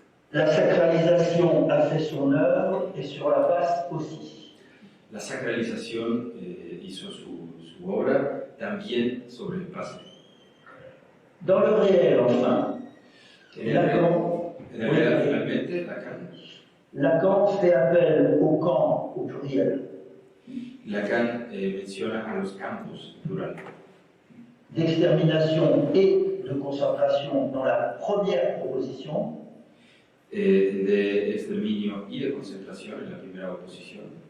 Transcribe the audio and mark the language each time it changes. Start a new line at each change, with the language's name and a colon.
French: La sacralisation a fait son œuvre et sur la base aussi.
Spanish: La sacralización hizo su obra también sobre el pasado.
French: Dans le réel, enfin, Lacan,
Spanish: En el real, finalmente,
French: Lacan fait appel au camp au pluriel,
Spanish: Lacan menciona a los campos, plural,
French: d'extermination et de concentration dans la première proposition,
Spanish: de exterminio y de concentración en la primera proposición,